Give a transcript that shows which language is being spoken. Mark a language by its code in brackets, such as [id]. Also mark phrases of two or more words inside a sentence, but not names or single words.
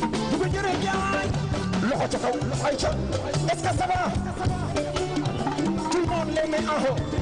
[wo] Bu ko jëree jaay. Loxo ca kaw, loxo ay ca. [fr] Est-ce que ça va? Tout le monde les met en haut.